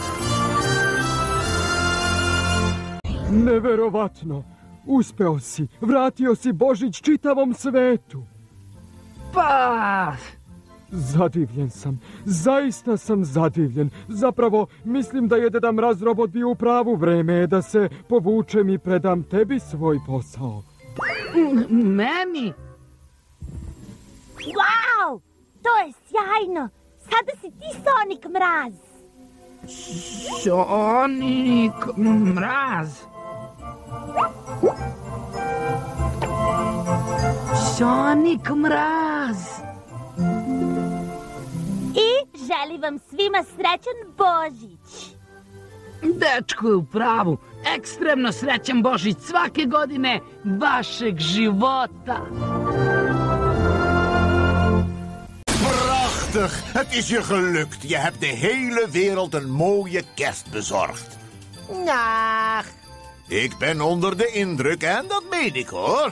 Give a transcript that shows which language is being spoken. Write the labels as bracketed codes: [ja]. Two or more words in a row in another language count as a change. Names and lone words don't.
[sr] Neverovatno! Uspeo si! Vratio si Božić čitavom svetu! Pa! Zadivljen sam. Zaista sam zadivljen. Zapravo, mislim da je Deda Mraz robot bio u pravu. Vreme je da se povučem i predam tebi svoj posao. Meni? Wow! To je sjajno! Sada si ti Sonic Mraz! Sonic Mraz? Sonic Mraz! I želim vam svima srećan Božić! Dečko je u pravu. Ekstremno srećan Božić svake godine vašeg života. [nl] Prachtig, het is je gelukt. Je hebt de hele wereld een mooie kerst bezorgd. Ach. Ik ben onder de indruk en dat meen ik hoor.